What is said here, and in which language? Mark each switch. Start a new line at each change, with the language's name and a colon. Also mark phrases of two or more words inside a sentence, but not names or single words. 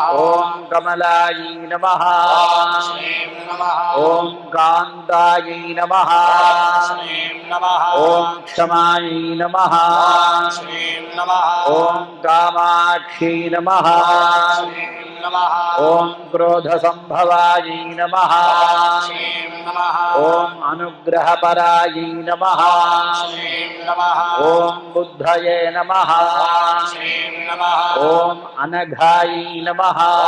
Sanskrit: ॐ कमलायै नमः, श्रीं नमः, ॐ कान्तायै नमः, श्रीं नमः, ॐ क्षमायै नमः, श्रीं नमः, ॐ कामाक्षि नमः, श्रीं नमः, ஓம் क्रोधसम्भवायै नमः, श्रीं नमः, ஓம் अनुग्रहपरायै नमः, श्रीं नमः, ஓம் बुद्धये नमः, श्रीं नमः, ஓம் अनघायै नमः,